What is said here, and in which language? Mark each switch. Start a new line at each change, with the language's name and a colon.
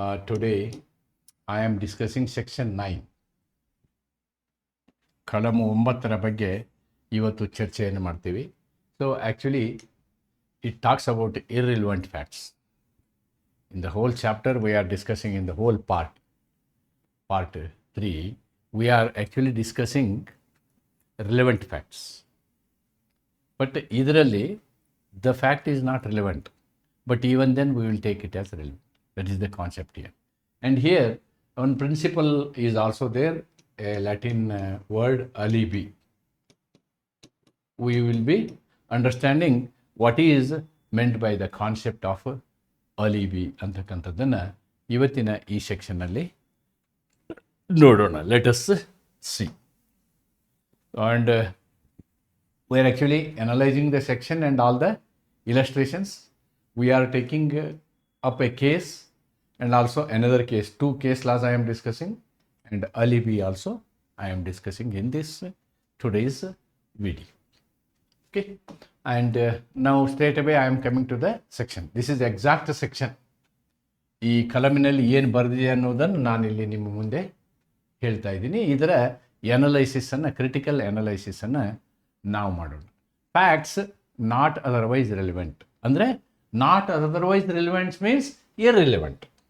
English: today I am discussing section 9,
Kannada: ಕಲಮು 9ರ ಬಗ್ಗೆ ಇವತ್ತು ಚರ್ಚೆಯನ್ನು ಮಾಡ್ತೀವಿ.
English: So actually it talks about irrelevant facts. In the whole chapter we are discussing in the whole part 3 we are actually discussing relevant facts. But ಇದರಲ್ಲಿ the fact is not relevant, but even then we will take it as relevant. That is the concept here. And here one principle is also there, a Latin word alibi. We will be understanding what is meant by the concept of alibi
Kannada: ಅಂತಕ್ಕಂಥದ್ದನ್ನು ಇವತ್ತಿನ ಈ ಸೆಕ್ಷನ್ನಲ್ಲಿ ನೋಡೋಣ.
English: Let us see. And we are actually analyzing the section and all the illustrations. We are taking up a case and also another case. 2 case laws I am discussing, and alibi also I am discussing in this today's video. Okay, and now straight away I am coming to the section. This is the exact section.
Kannada: ಈ ಕಲಮಿನಲ್ಲಿ ಏನು ಬರೆದಿದೆ ಅನ್ನೋದನ್ನು ನಾನಿಲ್ಲಿ ನಿಮ್ಮ ಮುಂದೆ ಹೇಳ್ತಾ ಇದ್ದೀನಿ. ಇದರ ಎನಲೈಸಿಸನ್ನು, ಕ್ರಿಟಿಕಲ್ ಎನಲೈಸಿಸನ್ನು ನಾವು ಮಾಡೋಣ.
English: Facts not otherwise relevant ಅಂದರೆ, not otherwise relevants means irrelevant.